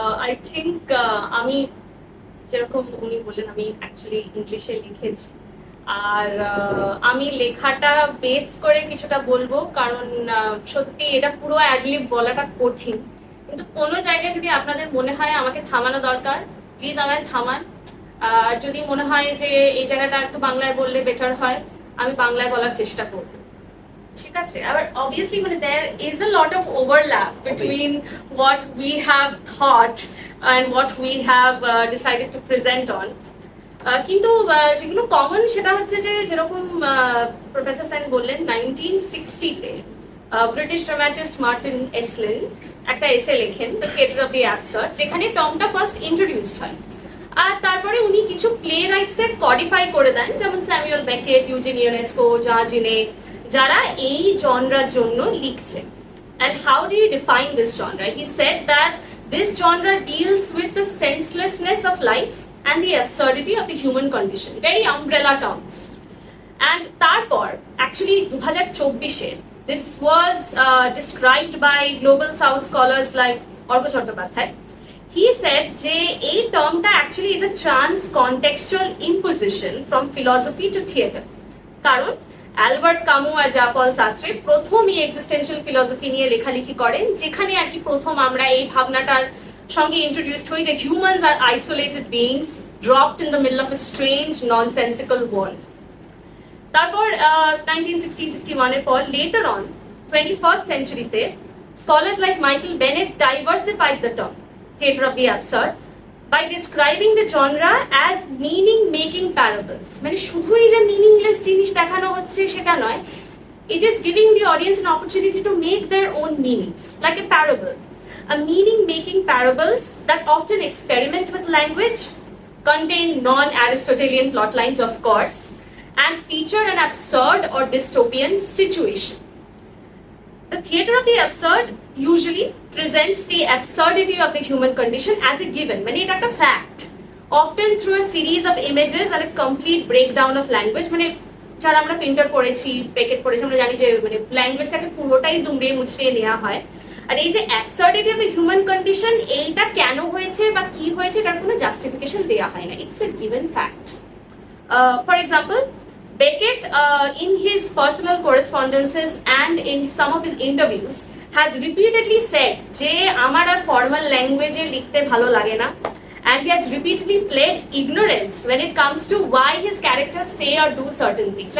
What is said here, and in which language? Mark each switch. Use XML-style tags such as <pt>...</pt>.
<en>I think</en> <bn>আমি যেরকম উনি বললেন, আমি অ্যাকচুয়ালি ইংলিশে লিখেছি, আর আমি লেখাটা বেস করে কিছুটা বলবো, কারণ সত্যি এটা পুরো অ্যাডলিব বলাটা কঠিন। কিন্তু কোনো জায়গায় যদি আপনাদের মনে হয় আমাকে থামানো দরকার, প্লিজ আমায় থামান। আর যদি মনে হয় যে এই জায়গাটা একটু বাংলায় বললে বেটার হয়, আমি বাংলায় বলার চেষ্টা করব, ঠিক আছে? আবার অবভিয়াসলি মানে</bn> <en>there is a lot of overlap between what we have thought and what we have decided to present on.</en> <bn>কিন্তু যেগুলো কমন সেটা হচ্ছে যে যেরকম প্রফেসর সেন বললেন 1960-তে ব্রিটিশ ড্রামাটিস্ট মার্টিন এসলিন একটা এসে লেখেন the theatre of the absurd, যেখানে টার্মটা ফার্স্ট ইন্ট্রোডিউসড হয়। আর তারপরে উনি কিছু প্লে রাইটসের কডিফাই করে দেন, যেমন স্যামুয়েল বেকেট, ইউজিন ইয়োনেস্কো, জা জিনে, যারা এই জনরার জন্য লিখছে।</bn> <en>And how do you define this genre? He said that this genre deals with the senselessness of life and the absurdity of the human condition. Very umbrella terms. And</en> <bn>তারপর</bn> <en>actually 2024 this was described by global south scholars like Orko Chattopadhyay. He said</en> <bn>যে এই টার্মটা</bn> <en>actually is a trans-contextual imposition from philosophy to theatre.</en> <bn>কারণ Albert কামু আর জা পল Sartre প্রথম এই existential philosophy নিয়ে লেখালেখি করেন, যেখানে আর কি প্রথম আমরা এই ভাবনাটার সঙ্গে ইন্ট্রোডিউসড হই যে</bn> <en>Humans are isolated beings dropped in the middle of a strange nonsensical world.</en> <bn>তারপর 1960-61 এর পর</bn> <en>Later on 21st সেঞ্চুরিতে scholars like Michael Bennett diversified the term theatre of the absurd by describing the genre as meaning making parables.</en> <bn>মানে শুধুই যে meaningless জিনিস দেখানো হচ্ছে সেটা নয়,</bn> <en>it is giving the audience an opportunity to make their own meanings, like a parable. A meaning making parables that often experiment with language, contain non-Aristotelian plot lines of course, and feature an absurd or dystopian situation. The theatre of the absurd usually presents the absurdity of the human condition as a given,</en> <bn>মানে এটা একটা</bn> <en>fact, often through a series of images and a complete breakdown of language.</en> <bn>মানে যারা আমরা printer পড়েছি, packet পড়েছি, আমরা জানি যে মানে ল্যাঙ্গুয়েজটাকে পুরোটাই দুমড়ে মুচড়ে নেওয়া হয়। আর এই যে</bn> <en>absurdity of the human condition,</en> <bn>এইটা কেন হয়েছে বা কি হয়েছে এটার কোনো জাস্টিফিকেশন দেওয়া হয় না,</bn> <en>it's a given fact. For example, Beckett, in his personal correspondences and in some of his interviews, has repeatedly said</en> <bn>যে আমার আর ফর্মাল ল্যাঙ্গুয়েজে লিখতে ভালো লাগে না,</bn> <en>and he has repeatedly pled ignorance when it comes to why his characters say or do certain things.</en>